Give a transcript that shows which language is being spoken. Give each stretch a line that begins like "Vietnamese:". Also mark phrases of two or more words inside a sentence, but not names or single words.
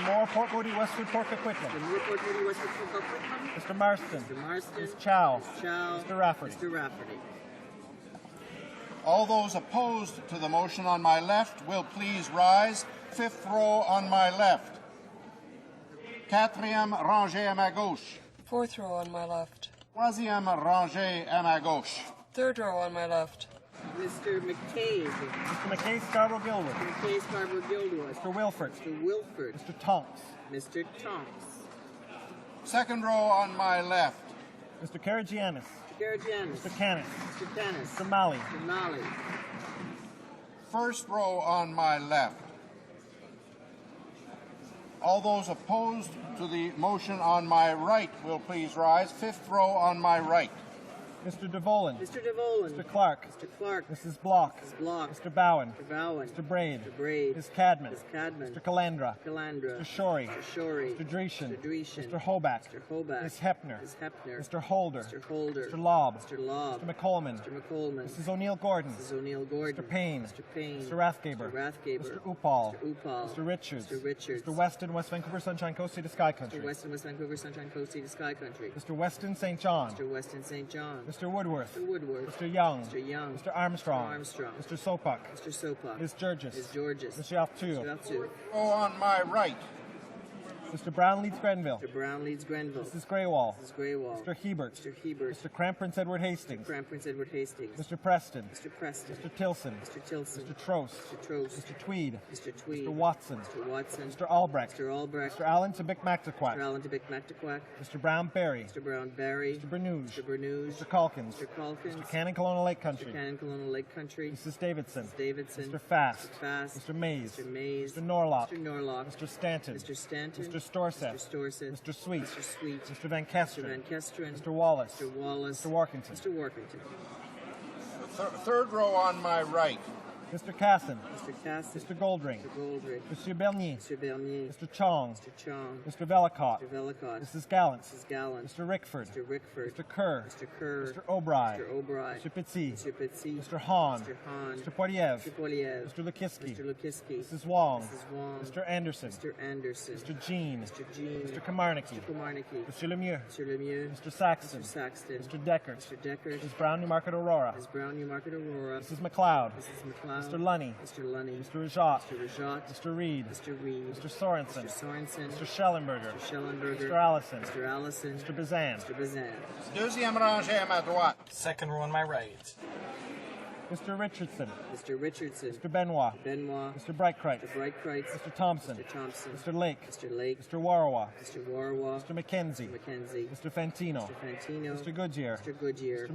English: Moore, Port Moody, Westwood, Port Coquitlam. Mr. Newport, Moody, Westwood, Coquitlam. Mr. Marston. Mr. Marston. Ms. Chow. Ms. Chow. Mr. Rafferty. Mr. Rafferty. All those opposed to the motion on my left will please rise. Fifth row on my left.
French: Quatrième rangée à ma gauche.
English: Fourth row on my left.
French: Troisième rangée à ma gauche.
English: Third row on my left. Mr. McCabe. Mr. McKay, Scarborough, Gilwood. McCabe, Scarborough, Gilwood. Mr. Wilford. Mr. Wilford. Mr. Tonks. Mr. Tonks. Second row on my left. Mr. Karagianis. Mr. Karagianis. Mr. Canis. Mr. Canis. Mr. Malley. Mr. Malley. first row on my left. All those opposed to the motion on my right will please rise. Fifth row on my right. Mr. DeVolen. Mr. DeVolen. Mr. Clark. Mr. Clark. Mrs. Block. Mrs. Block. Mr. Bowen. Mr. Bowen. Mr. Braid. Mr. Braid. Ms. Cadman. Ms. Cadman. Mr. Calandra. Calandra. Mr. Shorey. Mr. Shorey. Mr. Dreeshen. Mr. Dreeshen. Mr. Hoback. Mr. Hoback. Ms. Hepner. Ms. Hepner. Mr. Holder. Mr. Holder. Mr. Lobb. Mr. Lobb. Mr. McColman. Mr. McColman. Mrs. O'Neill Gordon. Mrs. O'Neill Gordon. Mr. Payne. Mr. Payne. Mr. Rathgaber. Mr. Rathgaber. Mr. Upal. Mr. Upal. Mr. Richards. Mr. Richards. Mr. Weston, West Vancouver, Sunshine Coast, Sea to Sky Country. Mr. Weston, West Vancouver, Sunshine Coast, Sea to Sky Country. Mr. Weston, St. John. Mr. Weston, St. John. Mr. Woodworth. Mr. Woodworth. Mr. Young. Mr. Young. Mr. Armstrong. Mr. Armstrong. Mr. Sopak. Mr. Sopak. Ms. Georges. Ms. Georges. Mr. Arthur. Mr. Arthur. Row on my right. Mr. Brown leads Grenville. Mr. Brown leads Grenville. Mrs. Greywall. Mrs. Greywall. Mr. Hebert. Mr. Hebert. Mr. Cram Prince Edward Hastings. Crown Prince Edward Hastings. Mr. Preston. Mr. Preston. Mr. Tilson. Mr. Tilson. Mr. Trost. Mr. Trost. Mr. Tweed. Mr. Tweed. Mr. Watson. Mr. Watson. Mr. Albrecht. Mr. Albrecht. Mr. Allen to Bic Mr. Mactaquac. Allen to Bic Mactaquac. Mr. Brown Berry. Mr. Brown Barry. Mr. Bernouge. Mr. Bernouge. Mr. Calkins. Mr. Calkins. Mr. Cannon Colonial Lake Country. Mr. Cannon Colonial Lake Country. Mrs. Davidson. Mrs. Davidson. Mr. Fast. Mr. Fast. Mr. Mays. Mr. Mays. Mr. Norlock. Mr. Norlock. Mr. Stanton. Mr. Stanton. Mr. Storseth. Mr. Storseth. Mr. Sweet. Mr. Sweet. Mr. Van Mr. Kesteren. Van Kesteren. Mr. Wallace. Mr. Wallace. Mr. Workington. Mr. Workington. Third row on my right. Mr. Casson. Mr. Casson. Mr. Goldring. Mr. Goldrick. Mr. Bernier. Mr. Bernier. Mr. Chong. Mr. Chong. Mr. Vellicott. Mr. Vellicott. Mrs. Gallant. Mrs. Gallant. Mr. Rickford. Mr. Rickford. Mr. Kerr. Mr. Kerr. Mr. O'Brien. Mr. O'Brien. Mr. Pitsy. Mr. Pitsy. Mr. Hahn. Mr. Hahn. Mr. Poiliev. Mr. Poliev. Mr. Lukiski. Mr. Lukiski. Mrs. Wong. Mrs. Wong. Mr. Anderson. Mr. Anderson. Mr. Jean. Mr. Jean. Mr. Kamarnicki. Mr. Komarnicki. Mr. Lemieux. Mr. Lemieux. Mr. Saxton. Mr. Saxton. Mr. Deckert. Mr. Deckert. Ms. Brown, Newmarket, Aurora. Ms. Brown, Newmarket, Aurora. Mrs. McLeod. Mrs. McLeod. Mr. Lunny. Mr. Lunny. Mr. Rajat. Mr. Rajat. Mr. Reed. Mr. Reed. Mr. Sorensen. Mr. Sorensen. Mr. Schellenberger. Mr. Schellenberger. Mr. Allison. Mr. Allison. Mr. Bazan. Mr. Bazan.
French: Deuxième rangée à ma droite.
English: Second row on my right. Mr. Richardson. Mr. Richardson. Mr. Benoit. Benoit. Mr. Breitkreitz. Mr. Breitkreitz. Mr. Thompson. Mr. Thompson. Mr. Lake. Mr. Lake. Mr. Warawa. Mr. Warwa. Mr. McKenzie. Mr. McKenzie. Mr. Fantino. Mr. Fantino. Mr. Goodyear. Mr. Goodyear.